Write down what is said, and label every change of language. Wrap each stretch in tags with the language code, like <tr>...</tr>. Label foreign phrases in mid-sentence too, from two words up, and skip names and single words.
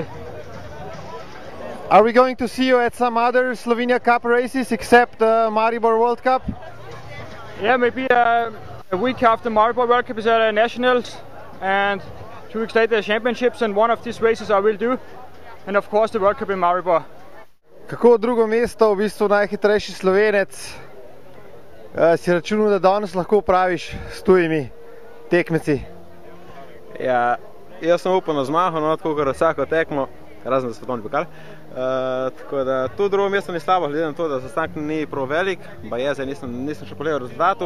<en>Are we going to see you at some other Slovenia Cup races except Maribor World Cup? Yeah, maybe a week after Maribor World Cup is at Nationals, and 2 weeks later Championships, and one of these races I will do, and of course the World Cup in Maribor.</en> <sl>Kako drugo mesto, v bistvu najhitrejši Slovenec, si računal, da danes lahko praviš s tujimi tekmeci? Ja, jaz sem upal na zmago, no, tako kot vsako tekmo, razen za svetovni pokal. Tako da to drugo mesto ni slabo, glede na to, da zastanek ni prav velik, zdaj nisem še pogledal rezultatov.</sl>